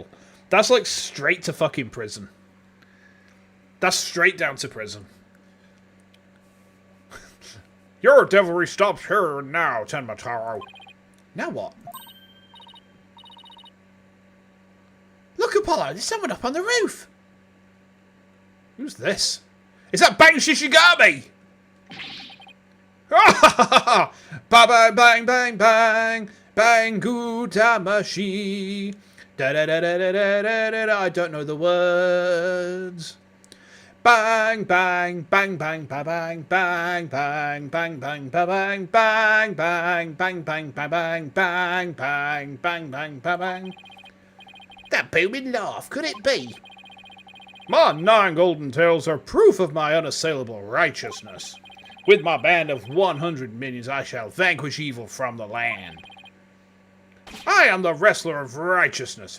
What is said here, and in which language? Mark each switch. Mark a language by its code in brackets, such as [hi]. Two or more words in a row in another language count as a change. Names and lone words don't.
[en] That's like straight to fucking prison. That's straight down to prison. Your devilry stops here and now, Tenmataro. Now what? Look, Apollo, there's someone up on the roof. Who's this? Is that Bang Shishigami? Ba bang bang bang bang bang gutamashi. Da da da da da da da da. I don't know the words. Bang bang bang bang ba bang bang bang bang bang ba bang bang bang bang bang ba bang bang bang bang bang ba bang. That booming laugh, could it be? My 9 golden tails are proof of my unassailable righteousness. With my band of 100 minions, I shall vanquish evil from the land. I am the wrestler of righteousness.